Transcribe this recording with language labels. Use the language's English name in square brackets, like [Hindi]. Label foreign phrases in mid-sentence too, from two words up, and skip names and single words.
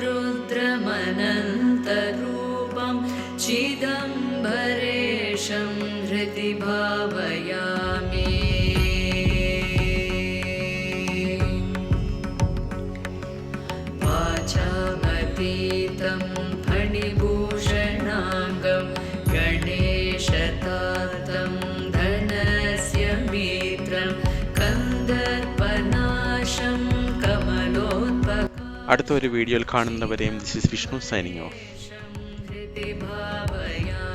[Sanskrit] रुद्रमनन्तरूपं चिदम्बरेशं हृदि भावयामि वाचामतीतं फणिभूषणाङ्गं गणेशतातं धनस्य मित्रं कन्दर्पनाशं कमलोत्पकं [Malayalam] അടുത്ത ഒരു വീഡിയോയിൽ കാണുന്നവരെയും [English] this is Vishnu signing off. [Sanskrit] हृदि भावयामि